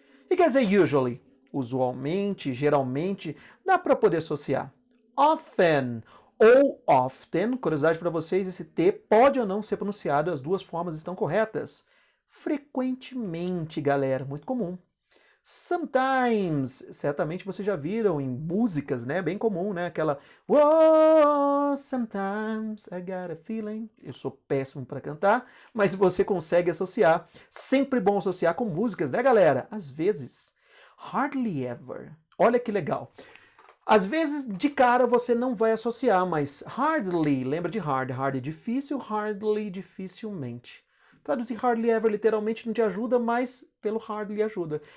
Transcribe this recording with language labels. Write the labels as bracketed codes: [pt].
[pt] E quer dizer usually, usualmente, geralmente, dá para poder associar. Often ou often, curiosidade para vocês, esse T pode ou não ser pronunciado, as duas formas estão corretas. Frequentemente, galera, muito comum. Sometimes, certamente vocês já viram em músicas, né? Bem comum, né? Aquela [en] "Whoa, sometimes I got a feeling". [pt] Eu sou péssimo para cantar, mas você consegue associar. Sempre bom associar com músicas, né, galera? Às vezes, hardly ever. Olha que legal. Às vezes, de cara, você não vai associar, mas hardly, lembra de hard. Hard é difícil, hardly, dificilmente. Traduzir hardly ever literalmente não te ajuda, mas pelo hardly ajuda.